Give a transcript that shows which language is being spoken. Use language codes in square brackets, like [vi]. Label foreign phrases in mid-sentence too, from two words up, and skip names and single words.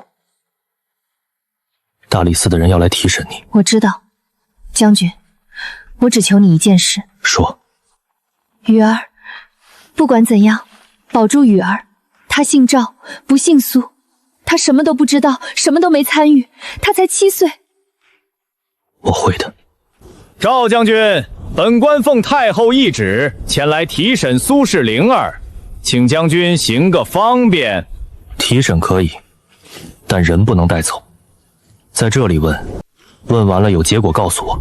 [zh] 大理寺的人要來提審你。我知道，將軍，我只求你一件事。說。雨兒，不管怎樣，保住雨兒。她姓趙，不姓蘇，她什麼都不知道，什麼都沒參與，她才7歲。我會的。趙將軍，本官奉太后懿旨前來提審蘇氏靈兒，請將軍行個方便。提審可以，但人不能帶走。在這裡問， 問完了有結果告訴我。